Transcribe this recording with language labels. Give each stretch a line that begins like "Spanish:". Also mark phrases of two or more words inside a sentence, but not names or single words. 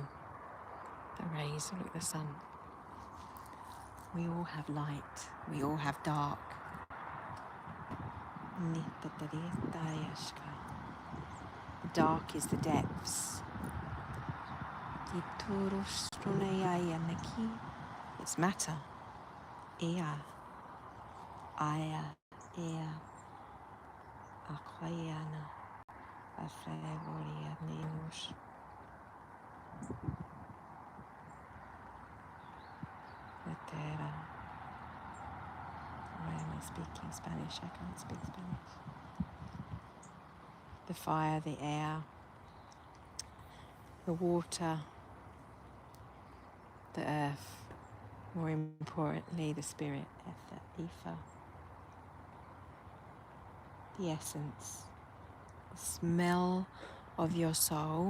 English: The rays, look at the sun. We all have light. We all have dark. The dark is the depths. It's matter. Ea, aya, ea, akwayana, afrevoria nenus. Terra. Why am I speaking Spanish? I can't speak Spanish. The fire, the air, the water, the earth, more importantly, the spirit, ether, the essence, the smell of your soul.